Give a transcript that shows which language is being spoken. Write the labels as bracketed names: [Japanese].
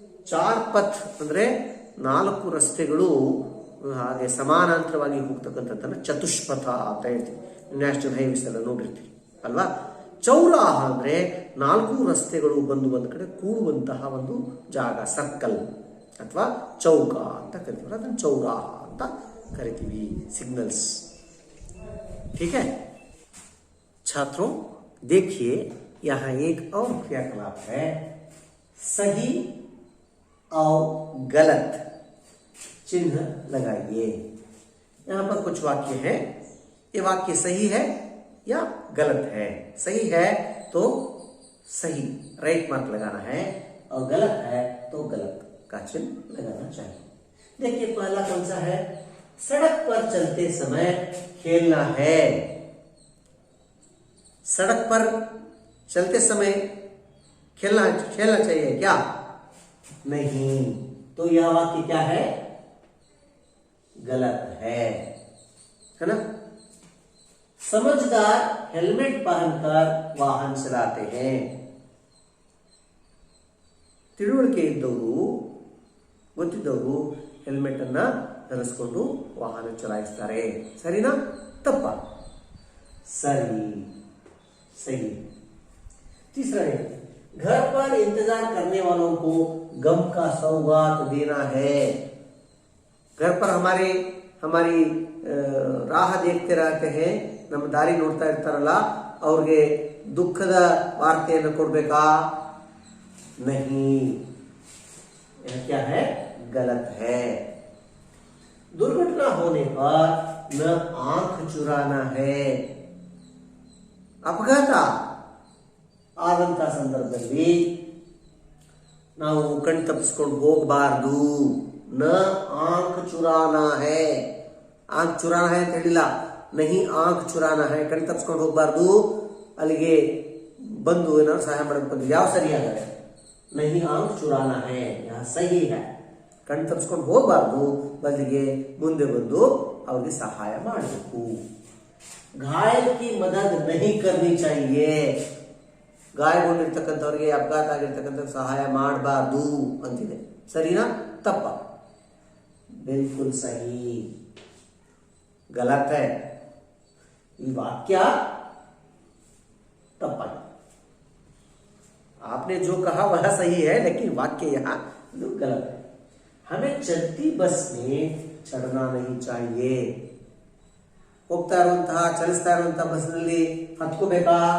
[Kannada] ಚಾರ್ path ಅಂದ್ರೆ ನಾಲ್ಕು ರಸ್ತೆಗಳು ಹಾಗೆ ಸಮಾನಾಂತರವಾಗಿ ಹೋಗ್ತಕ್ಕಂಥದ್ದನ್ನ ಚತುಷ್ಪಥ ಅಂತ ಹೇಳ್ತೀವಿ. ನ್ಯಾಷನಲ್ ಹೈವೇಸ್ ಎಲ್ಲ ನೋಡಿರ್ತೀವಿ ಅಲ್ವಾ. ಚೌರಾಹ ಅಂದ್ರೆ ನಾಲ್ಕು ರಸ್ತೆಗಳು ಬಂದು ಒಂದು ಕಡೆ ಕೂಡುವಂತಹ ಒಂದು ಜಾಗ, ಸರ್ಕಲ್ ಅಥವಾ ಚೌಕ ಅಂತ ಕರಿತೀವಿ. ಅದನ್ನು ಚೌರಾಹ ಅಂತ ಕರಿತೀವಿ. [Hindi] सिग्नल्स, ठीक है छात्रों। देखिए यहाँ एक और क्रियाकलाप है, सही और गलत चिन्ह लगाइए। यहां पर कुछ वाक्य है, ये वाक्य सही है या गलत है। सही है तो सही राइट मार्क लगाना है, और गलत है तो गलत का चिन्ह लगाना चाहिए। देखिए पहला कौन सा है? सड़क पर चलते समय खेलना है। सड़क पर चलते समय खेलना चाहिए क्या? नहीं, तो यह वाक्य क्या है? गलत है ना? समझदार हेलमेट पहनकर वाहन चलाते हैं। [Kannada] ತಿಳುವಳಿಕೆ ಇದ್ದವರು, ಗೊತ್ತಿದ್ದವರು ಹೆಲ್ಮೆಟ್ ಅನ್ನ ಧರಿಸಿಕೊಂಡು ವಾಹನ ಚಲಾಯಿಸ್ತಾರೆ. ಸರಿನಾ ತಪ್ಪ? [Hindi] सही, सही। तीसरा है, घर पर इंतजार करने वालों को गम का सौगात देना है। घर पर हमारी राह देखते रहते हैं, [Kannada] ನಮ್ಮ ದಾರಿ ನೋಡ್ತಾ ಇರ್ತಾರಲ್ಲ, ಅವ್ರಿಗೆ ದುಃಖದ ವಾರ್ತೆಯನ್ನು ಕೊಡ್ಬೇಕಾ? [Hindi] नहीं, यह क्या है? गलत है। दुर्घटना होने पर न आंख चुराना है। [Kannada] ಅಪಘಾತ ಆದಂತ ಸಂದರ್ಭದಲ್ಲಿ ನಾವು ಕಣ್ ತಪ್ಪಿಸ್ಕೊಂಡು ಹೋಗಬಾರ್ದು. [Hindi] ನ ಆಂಖ್ ಚುರಾನಾ ಹೈ, ಆಂಖ್ ಚುರಾನಾ ಹೈ [Kannada] ಅಂತ ಹೇಳಿಲ್ಲ, [Hindi] ನಹಿ ಆಂಖ್ ಚುರಾನಾ ಹೈ, [Kannada] ಕಣ್ ತಪ್ಪಿಸ್ಕೊಂಡು ಹೋಗಬಾರ್ದು. ಅಲ್ಲಿಗೆ ಬಂದು ಏನಾದ್ರು ಸಹಾಯ ಮಾಡಬೇಕು ಬಂದು ಯಾವ ಸರಿಯಾದರೆ? [Hindi] ನಹಿ ಆಂಖ್ ಚುರಾನಾ ಹೈ, ಯಹ ಸಹಿ ಹೈ. [Kannada] ಕಣ್ ತಪ್ಪಿಸ್ಕೊಂಡು ಹೋಗಬಾರ್ದು, ಬದಲಿಗೆ ಮುಂದೆ ಬಂದು ಅವ್ರಿಗೆ ಸಹಾಯ ಮಾಡಬೇಕು. [Hindi] घायल की मदद नहीं करनी चाहिए। [Kannada] ಗಾಯಗೊಂಡಿರ್ತಕ್ಕಂಥವ್ರಿಗೆ, ಅಪಘಾತ ಆಗಿರ್ತಕ್ಕಂಥ ಸಹಾಯ ಮಾಡಬಾರ್ದು ಅಂತಿದೆ. ಸರಿನಾ ತಪ್ಪ? [Hindi] बिल्कुल सही, गलत है। ये वाक्य तप्पा। आपने जो कहा वह सही है, लेकिन वाक्य यहाँ गलत है। हमें चलती बस में चढ़ना नहीं चाहिए। [Kannada] ಹೋಗ್ತಾ ಇರುವಂತಹ, ಚಲಿಸ್ತಾ ಇರುವಂತಹ ಬಸ್ನಲ್ಲಿ ಹತ್ಕೋಬೇಕಾ?